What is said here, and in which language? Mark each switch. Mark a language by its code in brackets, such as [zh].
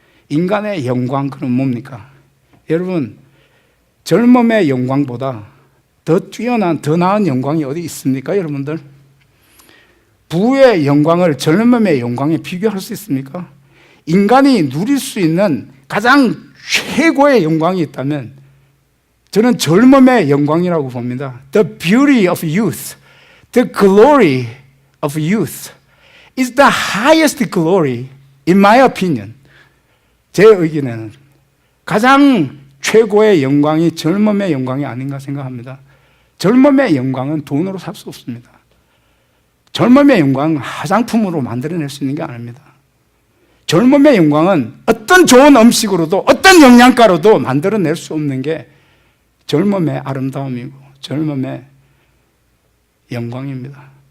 [ko] 인간의 영광, 그럼 뭡니까? 여러분, 젊음의 영광보다 더 뛰어난, 더 나은 영광이 어디 있습니까, 여러분들? 부의 영광을 젊음의 영광에 비교할 수 있습니까? 인간이 누릴 수 있는 가장 최고의 영광이 있다면 저는 젊음의 영광이라고 봅니다. [en] The beauty of youth, the glory of youth is the highest glory in my opinion. [ko] 제 의견에는 가장 최고의 영광이 젊음의 영광이 아닌가 생각합니다. 젊음의 영광은 돈으로 살 수 없습니다. 젊음의 영광은 화장품으로 만들어낼 수 있는 게 아닙니다. 젊음의 영광은 어떤 좋은 음식으로도 어떤 영양가로도 만들어낼 수 없는 게 젊음의 아름다움이고 젊음의 영광입니다.